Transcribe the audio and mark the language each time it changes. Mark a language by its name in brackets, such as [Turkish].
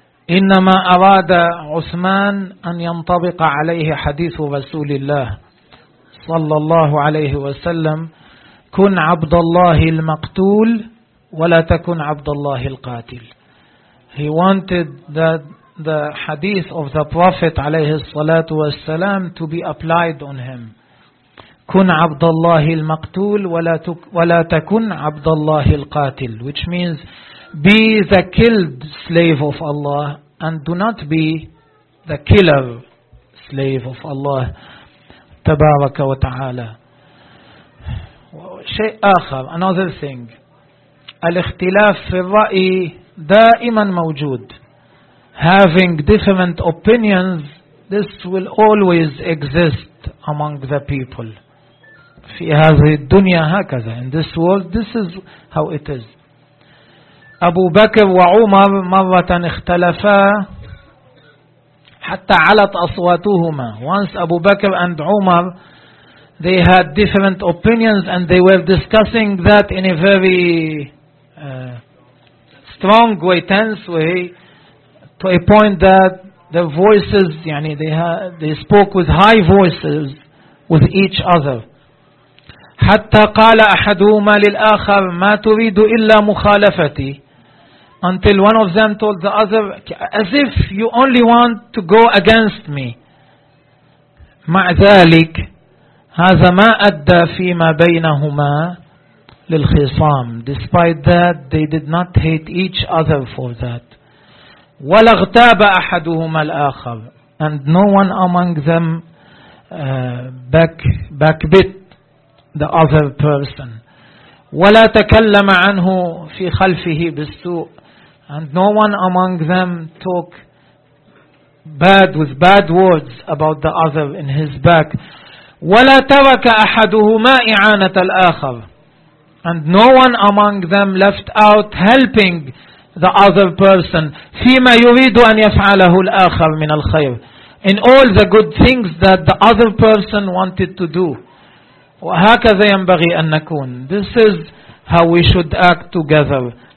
[Arabic] إنما أراد عثمان أن ينطبق عليه حديث رسول الله صلى الله عليه وسلم، كن عبد الله المقتول ولا تكن عبد الله القاتل. [English] He wanted the hadith of the Prophet [Arabic] عليه الصلاة والسلام [English] to be applied on him. [Arabic] كن عبد الله المقتول ولا تكن عبد الله القاتل، [English] which means be the killed slave of Allah and do not be the killer slave of Allah [Arabic] تبارك وتعالى. شيء آخر، [English] another thing، [Arabic] الاختلاف في الرأي دائما موجود. [English] Having different opinions, this will always exist among the people. [Arabic] في هذه الدنيا هكذا. [English] In this world, this is how it is. [Arabic] أبو بكر وعمر مرة اختلفا حتى علت أصواتهما. [English] Once أبو بكر and عمر, they had different opinions and they were discussing that in a very strong way, tense way, to a point that their voices, يعني they spoke with high voices with each other. [Arabic] حتى قال أحدهما للآخر ما تريد إلا مخالفتي. [English] Until one of them told the other, as if you only want to go against me. [Arabic] مع ذلك هذا ما أدى فيما بينهما للخصام. [English] Despite that, they did not hate each other for that. [Arabic] ولا اغتاب أحدهما الآخر. [English] And no one among them backbit the other person. [Arabic] ولا تكلم عنه في خلفه بالسوء. [English] And no one among them talk bad with bad words about the other in his back. [Arabic] ولا ترك أحدهما إعانة الآخر. [English] And no one among them left out helping the other person [Arabic] فيما يريد أن يفعله الآخر من الخير. [English] In all the good things that the other person wanted to do. [Arabic] وهكذا ينبغي أن نكون. [English] This is how we should act together.